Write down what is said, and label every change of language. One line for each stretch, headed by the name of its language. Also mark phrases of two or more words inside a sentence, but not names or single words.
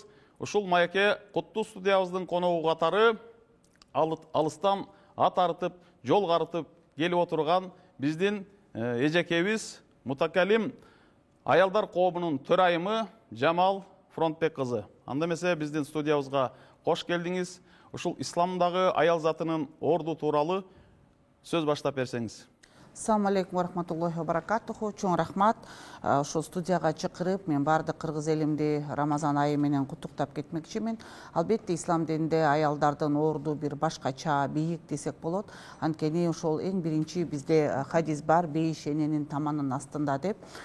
Kyrgyz: Ушул маекке куттуу студиябыздын коногу катары алыстан ат арытып, жол карытып келип отурган биздин эжекебиз, мутакалим аялдар коомунун төрайымы Жамал Фронтбек кызы. Анда эмесе биздин студиябызга кош келдиңиз. Ушул исламдагы аял затынын орду тууралуу сөз баштап берсеңиз.
Arabic: السلام عليكم ورحمة الله وبركاته.
Kyrgyz: Чоң рахмат. Ошол студияга чакырып, мен бардык кыргыз элимди Рамазан айы менен куттуктап кетмекчимин. Албетте ислам дининде аялдардын орду бир башкача, бийик десек болот. Анткени ошол эң биринчи бизде хадис бар, бейиш эненин таманын астында деп.